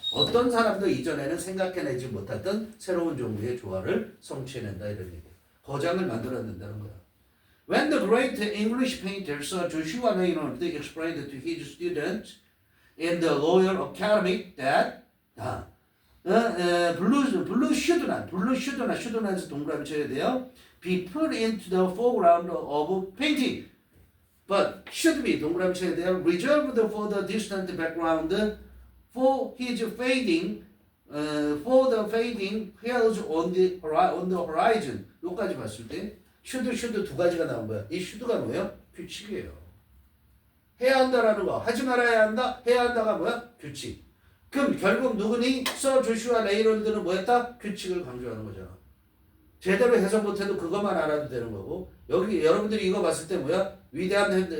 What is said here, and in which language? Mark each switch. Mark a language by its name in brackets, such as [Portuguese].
[Korean] 어떤 사람도 이전에는 생각해내지 못했던 새로운 종류의 조화를 성취해낸다 이런 얘기야. 거장을 만들어낸다는 거야. [English] When the great English painter Sir Joshua Reynolds explained to his students in the Royal Academy that blue should not에서 [Korean] 동그라미 쳐야 돼요. [English] Be put into the foreground of painting. But should be [Korean] 동그라미 쳐야 돼요. [English] Reserved for the distant background for his fading for the fading hairs on the horizon. [Korean] 여기까지 봤을 때 should 두 가지가 나온 거야. 이 should가 뭐예요? 규칙이에요. 해야 한다라는 거. 하지 말아야 한다. 해야 한다가 뭐야? 규칙. 그럼 결국 누구니? 서 조슈아 레이놀드는 뭐했다? 규칙을 강조하는 거잖아. 제대로 해석 못해도 그것만 알아도 되는 거고 여기 여러분들이 이거 봤을 때 뭐야? 위대한